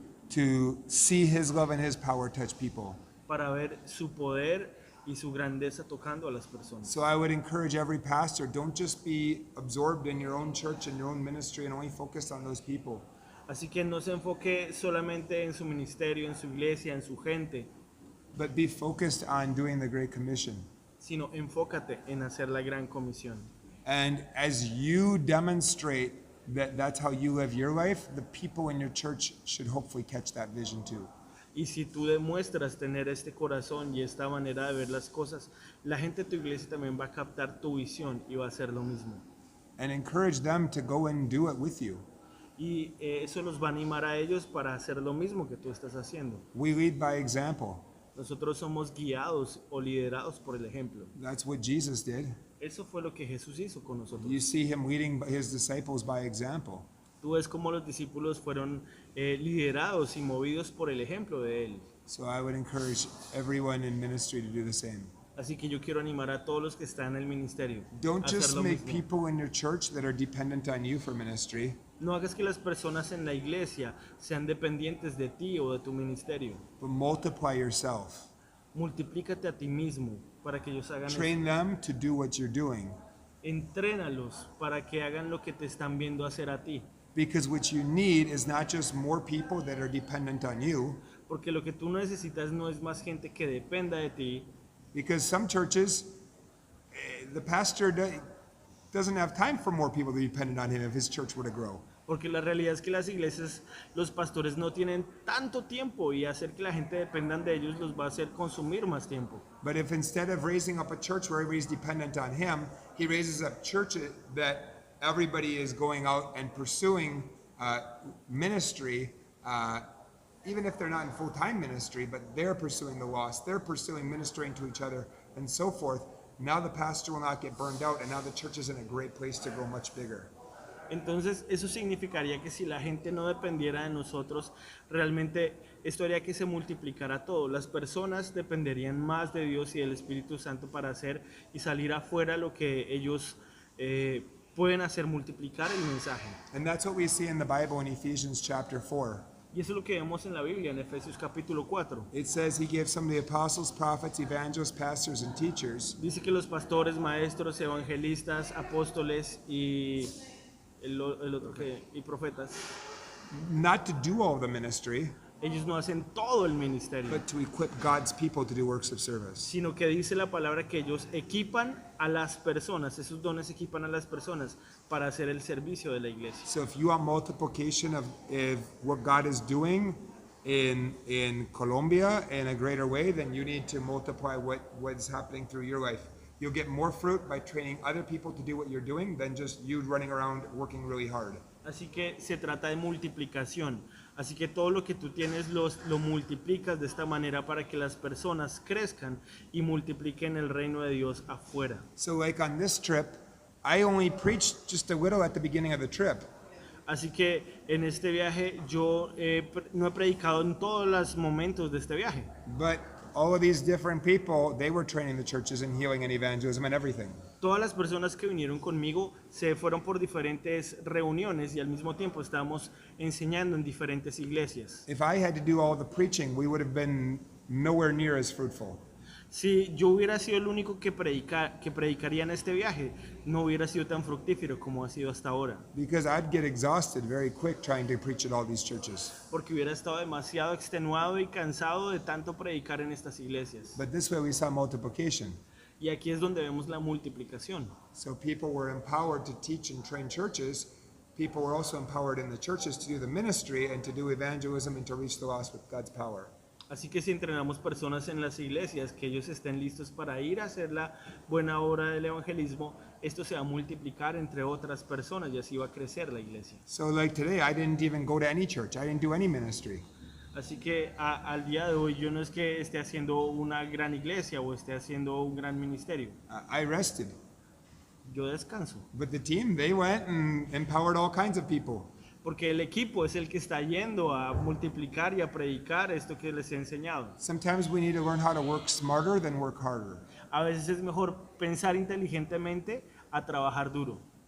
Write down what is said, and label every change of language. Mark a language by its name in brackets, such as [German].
[English] To see His love and His power touch people. [Spanish] Para ver su poder y su grandeza tocando a las personas. [English] So I would encourage every pastor, don't just be absorbed in your own church and your own ministry and only focused on those people. [Spanish] Así que no se enfoque solamente en su ministerio, en su iglesia, en su gente, [English] But be focused on doing the Great Commission. [Spanish] sino enfócate en hacer la gran comisión. [English] And as you demonstrate that that's how you live your life, the people in your church should hopefully catch that vision too. [Spanish] Y si tú demuestras tener este corazón y esta manera de ver las cosas, la gente de tu iglesia también va a captar tu visión y va a hacer lo mismo. [English] And encourage them to go and do it with you. [Spanish] Y eso los va a animar a ellos para hacer lo mismo que tú estás haciendo. [English] We lead by example. [Spanish] Nosotros somos guiados o liderados por el ejemplo. [English] That's what Jesus did. [Spanish] Eso fue lo que Jesús hizo con nosotros. [English] You see Him leading His disciples by example. [Spanish] Tú ves cómo los discípulos fueron liderados y movidos por el ejemplo de Él. [English] So I would encourage everyone in ministry to do the same. [Spanish] Así que yo quiero animar a todos los que están en el ministerio [English] Don't [Spanish] a hacer [English] just [Spanish] lo [English] make [Spanish] mismo. [English] people in your church that are dependent on you for ministry, [Spanish] No hagas que las personas en la iglesia sean dependientes de ti o de tu ministerio. [English] but multiply yourself. [Spanish] Multiplícate a ti mismo para que ellos hagan eso. [English] Train them to do what you're doing. [Spanish] Entrénalos para que hagan lo que te están viendo hacer a ti. [English] Because what you need is not just more people that are dependent on you, [Spanish] Porque lo que tú necesitas no es más gente que dependa de ti. [English] because some churches, the pastor doesn't have time for more people to be dependent on him if his church were to grow. [Spanish] Porque la realidad es que las iglesias, los pastores no tienen tanto tiempo y hacer que la gente dependan de ellos los va a hacer consumir más tiempo. [English] But if instead of raising up a church where everybody's dependent on him, he raises up churches that everybody is going out and pursuing ministry, even if they're not in full-time ministry, but they're pursuing the lost, they're pursuing ministering to each other and so forth. Now the pastor will not get burned out, and now the church is in a great place to grow much bigger. [Spanish] Entonces, eso significaría que si la gente no dependiera de nosotros, realmente esto haría que se multiplicara todo. Las personas dependerían más de Dios y del Espíritu Santo para hacer y salir afuera lo que ellos pueden hacer, multiplicar el mensaje. [English] And that's what we see in the Bible in Ephesians chapter 4. [Spanish] Y eso es lo que vemos en la Biblia, en Efesios capítulo 4. [English] It says he gave some of the apostles, prophets, evangelists, pastors, and teachers [Spanish] Dice que los pastores, maestros, evangelistas, apóstoles y el otro que, y profetas, [English] not to do all the ministry, [Spanish] ellos no hacen todo el ministerio, [English] but to equip God's people to do works of service. [Spanish] sino que dice la palabra que ellos equipan a las personas, esos dones equipan a las personas para hacer el servicio de la iglesia. [English] So if you want multiplication of what God is doing in Colombia in a greater way, then you need to multiply what's happening through your life. You'll get more fruit by training other people to do what you're doing than just you running around working really hard. [Spanish] Así que se trata de multiplicación. Así que todo lo que tú tienes lo multiplicas de esta manera para que las personas crezcan y multipliquen el reino de Dios afuera. [English] So like on this trip, I only preached just a little at the beginning of the trip. [Spanish] Así que en este viaje yo no he predicado en todos los momentos de este viaje. [English] But all of these different people, they were training the churches in healing and evangelism and everything. [Spanish] Todas las personas que vinieron conmigo se fueron por diferentes reuniones y al mismo tiempo estábamos enseñando en diferentes iglesias. [English] If I had to do all the preaching, we would have been nowhere near as fruitful. [Spanish] Si yo hubiera sido el único que predicaría en este viaje, no hubiera sido tan fructífero como ha sido hasta ahora. [English] Because I'd get exhausted very quick trying to preach at all these churches. [Spanish] Porque hubiera estado demasiado extenuado y cansado de tanto predicar en estas iglesias. [English] But this way we saw multiplication. [Spanish] Y aquí es donde vemos la multiplicación. [English] So people were empowered to teach and train churches. People were also empowered in the churches to do the ministry and to do evangelism and to reach the lost with God's power. [Spanish] Así que si entrenamos personas en las iglesias, que ellos estén listos para ir a hacer la buena obra del evangelismo, esto se va a multiplicar entre otras personas y así va a crecer la iglesia. [English] So like today, I didn't even go to any church. I didn't do any ministry. [Spanish] Así que al día de hoy yo no es que esté haciendo una gran iglesia o esté haciendo un gran ministerio. [English] I rested. [Spanish] Yo descanso. [English] But the team, they went and empowered all kinds of people. [Spanish] Porque el equipo es el que está yendo a multiplicar y a predicar esto que les he enseñado. [English] Sometimes we need to learn how to work smarter than work harder. [Spanish] A veces es mejor pensar inteligentemente a trabajar duro.